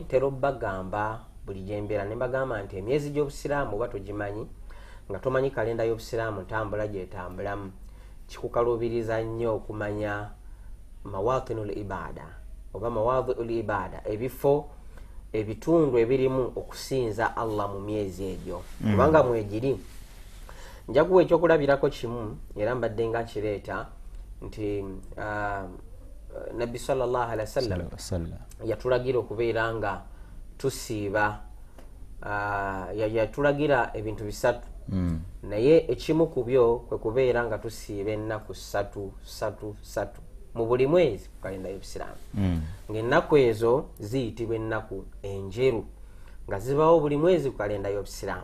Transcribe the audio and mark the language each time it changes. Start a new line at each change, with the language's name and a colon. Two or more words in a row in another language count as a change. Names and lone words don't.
Ganda: tero bagamba buli gyembeera ne bagamba nti emyezi gy'Obusiraamu oba togimanyi nga tomanyi kalenda y'Obusiraamu ntambula gyetambulamu kikukaluubiriza nnyo okumanya
Arabic: مواطن العبادة
Ganda: oba
Arabic: مواضع العبادة
Ganda: ebifo ebitundu ebirimu okusinza Allah mu myezi egyo kubanga mwegiri njakuwa ekyokulabirako kimu era mbadde nga kireeta nti Nabbi
Arabic: صلى الله عليه وسلم
Ganda: yatulagira okubeera nga tusiiba yatulagira ebintu bisatu naye ekimu ku byo kwe kubeera nga tusiiba ennaku 3 mu buli mwezi ku kalenda y'Obusiraamu ng'ennaku ezo ziyitibwa ennaku enjeru nga zibawo buli mwezi ku kalenda y'Obusiraamu.